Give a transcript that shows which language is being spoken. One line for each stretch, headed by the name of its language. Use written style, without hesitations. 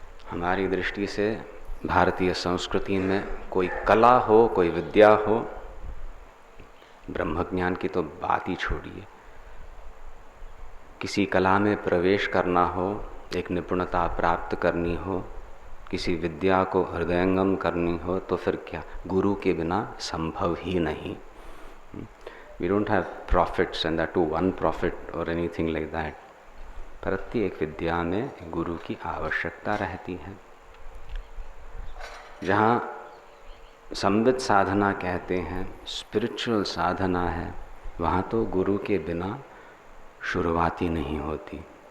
Hindi: हमारी दृष्टि से भारतीय संस्कृति में कोई कला हो, कोई विद्या हो, ब्रह्मज्ञान की तो बात ही छोड़िए, किसी कला में प्रवेश करना हो, एक निपुणता प्राप्त करनी हो, किसी विद्या को हृदयंगम करनी हो, तो फिर क्या गुरु के बिना संभव ही नहीं।
English: We don't have prophets and that too one prophet or anything like that.
Hindi: प्रत्येक विद्या में गुरु की आवश्यकता रहती है। जहाँ संवित साधना कहते हैं, स्पिरिचुअल साधना है, वहाँ तो गुरु के बिना शुरुआत ही नहीं होती।